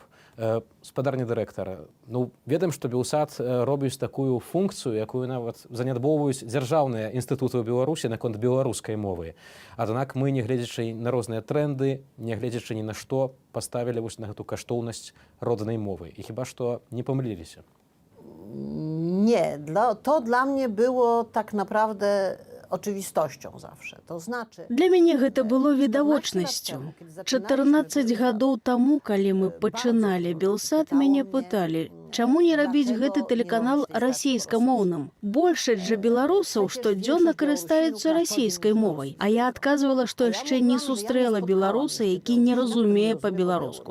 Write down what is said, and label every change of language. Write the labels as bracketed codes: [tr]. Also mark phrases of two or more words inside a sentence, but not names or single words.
[be] Спадарні дырэктар, ну, ведаем, што Белсат робіць такую функцыю, якую нават занядбоўваюць дзяржаўныя інстытуты ў Беларусі наконт беларускай мовы. Аднак мы, не гледзячы на розныя тренды, не гледзячы ні на што, паставілі вось на гэту каштоўнасць роднай мовы. І хіба што не памыліліся? [pl] Nie, to dla mnie było tak naprawdę oczywistością zawsze. To znaczy... [be] Для мяне гэта было відавочнасцю. 14 гадоў таму, калі мы пачыналі Белсат, мяне пыталі, чаму не рабіць гэты тэлеканал расійскамоўным? Большасць жа беларусаў штодзённа карыстаюцца расійскай мовай. А я адказвала, што яшчэ не сустрэла беларуса, які не разумее па-беларуску.